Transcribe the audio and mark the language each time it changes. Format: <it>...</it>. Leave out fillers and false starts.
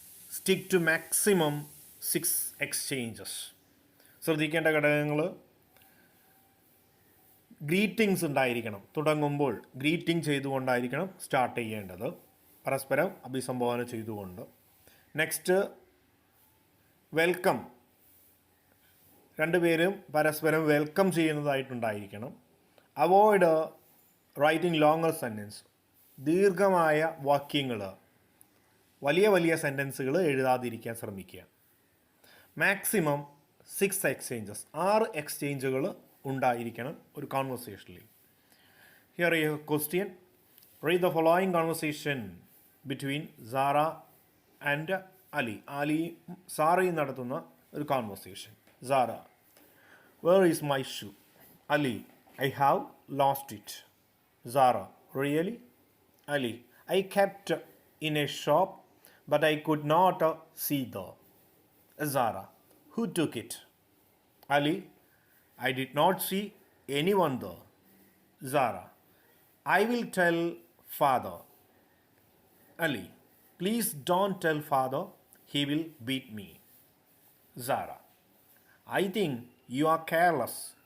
<en>Stick to maximum 6 exchanges.</en> <ml>ശ്രദ്ധിക്കേണ്ട ഘടകങ്ങൾ: greetings ഉണ്ടായിരിക്കണം. തുടങ്ങുമ്പോൾ ഗ്രീറ്റിംഗ് ചെയ്തുകൊണ്ടായിരിക്കണം സ്റ്റാർട്ട് ചെയ്യേണ്ടത്, പരസ്പരം അഭിസംബോധന ചെയ്തുകൊണ്ട്. Next, welcome. രണ്ടുപേരും പരസ്പരം welcome ചെയ്യുന്നതായിട്ടുണ്ടായിരിക്കണം.</ml> <en>Avoid writing longer sentence.</en> <ml>ദീർഘമായ വാക്യങ്ങൾ, വലിയ വലിയ സെൻറ്റൻസുകൾ എഴുതാതിരിക്കാൻ ശ്രമിക്കുക. മാക്സിമം 6 എക്സ്ചേഞ്ചസ്, 6 എക്സ്ചേഞ്ചുകൾ ഉണ്ടായിരിക്കണം ഒരു കോൺവെർസേഷനിൽ.</ml> <en>Here a question. Read the following conversation between Sara and Ali.</en> <ml>സാറയും നടത്തുന്ന ഒരു conversation. Sara:</ml> <en>Where is my shoe? Ali: I have lost it. Sara: really? Ali: I kept in a shop but I could not see the. Zahra, who took it? Ali, I did not see anyone there. Zahra, I will tell father. Ali, please don't tell father, he will beat me. Zahra, I think you are careless.</en>